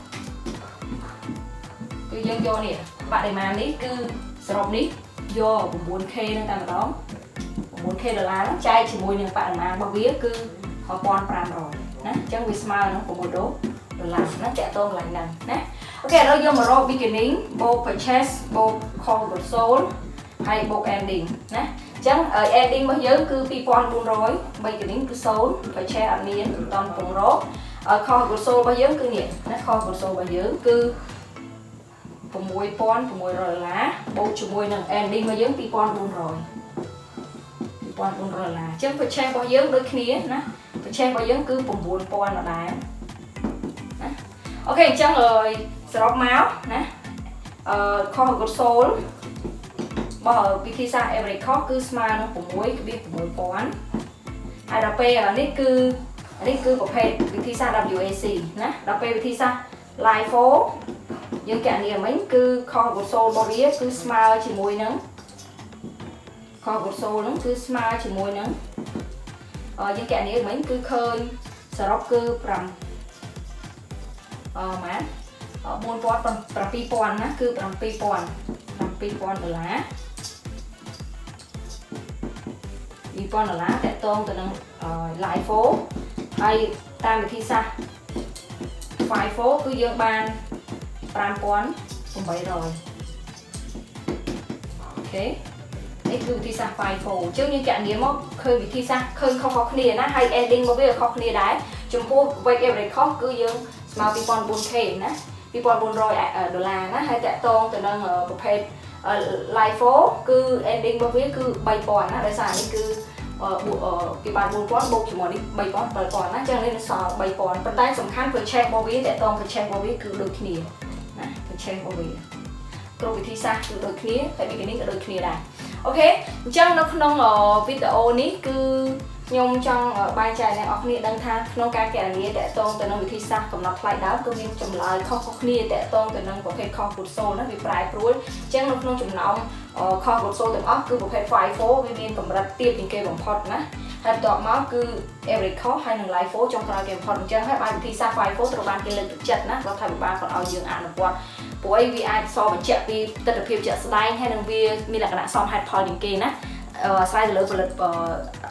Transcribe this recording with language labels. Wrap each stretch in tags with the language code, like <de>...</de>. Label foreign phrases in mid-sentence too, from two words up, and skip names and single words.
<km>នេះបរិមាណនេះគឺសរុបនេះយក 9k នឹងតែម្ដង$9k ចែកជាមួយនឹងបរិមាណរបស់ វាគឺ1500ណាអញ្ចឹងវាស្មើនឹង$6ណាតកតងកន្លែងហ្នឹងណាអូខេឥឡូវយើងមករក beginning បូក purchase បូក</km> <en>cost of sold</en> <km>ហើយបូក ending ណាអញ្ចឹង ending របស់យើងគឺ2400 beginning គឺ0 purchase អត់មានមិនតាន់ពងរក</km> <en>cost of sold</en> <km>របស់យើងគឺនេះណា</km> <en>cost of sold</en> <km>របស់យើងគឺ $6600បូកជាមួយនឹង ending របស់យើង2400អញ្ចឹង purchase របស់យើងដូចគ្នាណា purchase របស់យើងគឺ9000ដដែលណាអូខេអញ្ចឹងសរុបមក ណា</km> <en>cost of goods sold</en> <km>របស់វិធីសាស្ត្រ</km> <en>average cost</en> <km>គឺស្មើនឹង 6.6000 ហើយដល់ពេលនេះគឺប្រ ភេទវិធីសាស្ត្រ WAC ណាដល់ពេលវិធីសាស្ត្រ LIFO យើងគណនាមិញគឺ</km> <en>cost of goods sold</en> <km>របស់វាគឺស្មើជាមួយនឹង</km> <en>cost of goods sold</en> <km>ហ្នឹងគឺស្មើជាមួយនឹងយើងគណនាមិញគឺឃើញសរុបគឺម៉ាន $7000ណាគឺ$7000តកតងទៅនឹង LIFO ហើយតាមវិធីសាស្ត្រ FIFO គឺយើងបាន 5800អូខេនេះគឺវិធីសាស្ត្រ FIFO អញ្ចឹងយើងគណនាមកឃើញវិធីសាស្ត្រឃើញខុសៗគ្នាណាហើយ ending របស់វាខុសគ្នាដែរចំពោះ</km> <en>weight average cost</en> <km>គឺយើងស្មើ 2400k ណា$2400ណាហើយតកតងទៅនឹងប្រភេទ LIFO គឺ ending របស់វាគឺ3000ណាដោយសារនេះគឺពីបាន4000បូកជាមួយនេះ3000 7000ណាអញ្ចឹងនេះសល់3000ប៉ុន្តែសំខាន់ purchase របស់វាតកតង purchase របស់វាគឺដូចគ្នាណា purchase របស់វាគ្រប់វិធីសាស្ត្រគឺដូចគ្នាហើយ beginning ក៏ដូចគ្នាដែរអូខេអញ្ចឹងនៅក្នុងវីដេអូនេះគឺខ្ញុំចង់បែងចែកអ្នកនរគ្នាដឹងថាក្នុងការគណនាតកតងទៅនឹងវិធីសាស្ត្រកំណត់ថ្លៃដើមគឺមានចម្លើយខុសៗគ្នា តកតងទៅនឹងប្រភេទ</km> <en>cost goods sold</en> <km>ណាវាប្រែប្រួលអញ្ចឹងនៅក្នុងចំណោម</km> <en>cost goods sold</en> <km>ទាំងអស់គឺប្រភេទ FIFO វាមានកម្រិតទាបជាងគេបំផុតណាហើយបន្ទាប់មកគឺ</km> <en>average cost</en> <km>ហើយនិង LIFO ចុ ងក្រោយគេបំផុតអញ្ចឹងហើយបានវិធីសាស្ត្រ FIFO ត្រូវបានគេលើកទឹកចិត្តណារដ្ឋាភិបាលគាត់ឲ្យយើងអនុវត្តព្រោះវាអាចសបញ្ជាក់ពីទស្សនវិជ្ជាជាក់ស្ដែងហើយនឹងវាមានលក្ខណៈសមហេតុផលជាងគេណាអាស្រ័យទៅលើផលិតត</km>